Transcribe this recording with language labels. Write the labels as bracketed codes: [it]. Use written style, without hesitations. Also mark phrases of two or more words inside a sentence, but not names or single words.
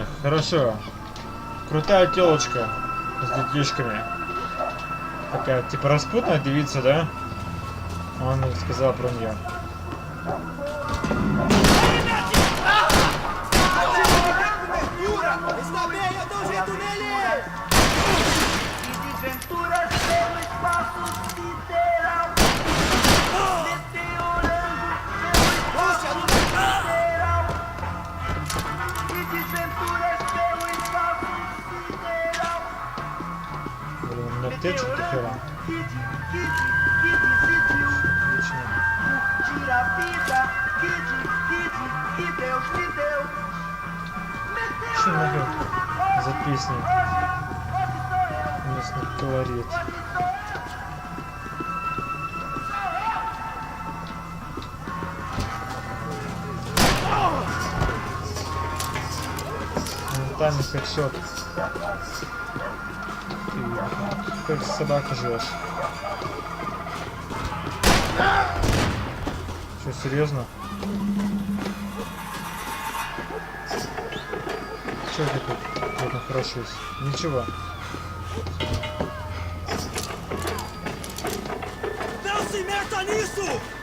[ru] Хорошо. Крутая телочка с детишками. Такая, типа, распутная девица, да? Он сказал про нее. [pt] Está bem, eu dou um jeito nele! E desventuras pelo espaço sideral. Meteorando pelo espaço sideral. E desventuras pelo espaço sideral. [ru] Блин, у меня аптечек дохера. [pt] Que decidiu [ru] Отлично. [pt] curtir a vida. Que Deus me deu. [ru] Что нахер за песни? Местный колорит. Ментальный хэдшот. Ты как собака живешь. Что, серьезно? Что ты тут? Вот нахорошусь. Ничего. [pt] Não se meta nisso!